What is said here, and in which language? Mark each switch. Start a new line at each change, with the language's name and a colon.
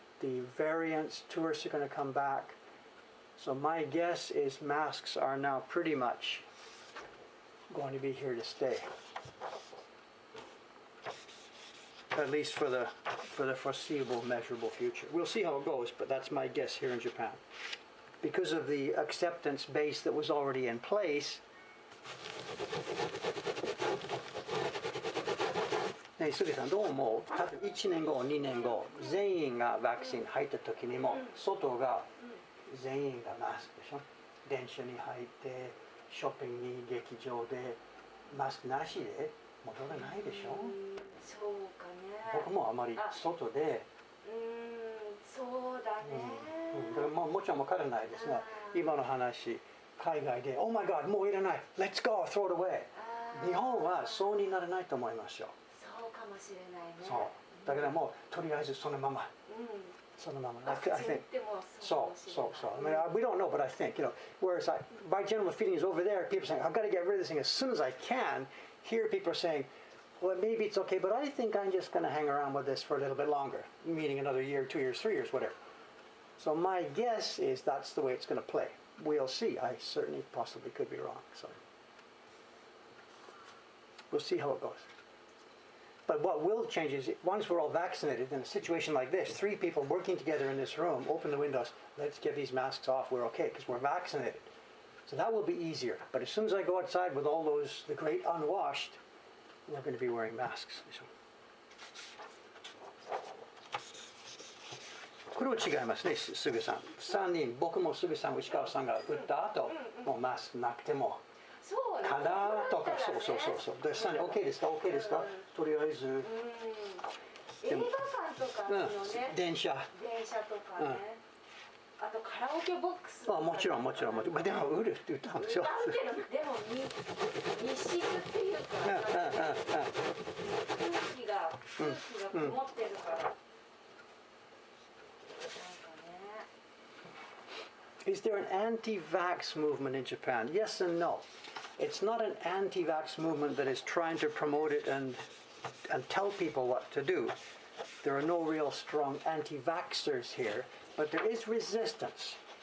English: The variants, tourists are going to come back. So my guess is masks are now pretty much going to be here to stay, at least for the foreseeable, measurable future. We'll see how it goes, but that's my guess here in Japan. Because of the acceptance base that was already in place,
Japanese: ね、杉さんどう思う？多分1年後、2年後、全員がワクチン入った時にも、外が全員がマスクでしょ。電車に入って、ショッピングに劇場でマスクなしで戻らないでしょ。そうかね。僕もあまり外で。そうだね。だからもちろんわからないですが、今の話、海外で、
English: Oh my God、
Japanese: もういらない、
English: Let's go, throw it away。
Japanese: 日本はそうにならないと思いますよ。そうかもしれないね。そう。だからもうとりあえずそのまま。そのまま。
English: I think. So. I mean, we don't know, but I think, whereas my general feeling is over there, people are saying, I've got to get rid of this thing as soon as I can. Here, people are saying, well, maybe it's okay, but I think I'm just going to hang around with this for a little bit longer, meaning another year, 2 years, 3 years, whatever. So my guess is that's the way it's going to play. We'll see. I certainly possibly could be wrong. So we'll see how it goes. But what will change is once we're all vaccinated in a situation like this, 3 people working together in this room, open the windows, let's get these masks off, we're okay because we're vaccinated. So that will be easier. But as soon as I go outside with all those, the great unwashed, we're going to be wearing masks.
Japanese: これは違いますね、すぐさん。3人、僕もすぐさん、石川さんが打った後、もうマスクなくても。かなとか、そう。で、3人、OK ですか、OK ですか、とりあえず。映画館とかのね。電車とかね。あとカラオケボックスあ、もちろんもちろんもちろん。まあでも売るって歌うんでしょ。歌うけどでも密室っていうか空気がこもってるから、なんかね。
English: Is there an anti-vax movement in Japan? Yes and no. It's not an anti-vax movement that is trying to promote it and tell people what to do. There are no real strong anti-vaxxers here, but there is resistance.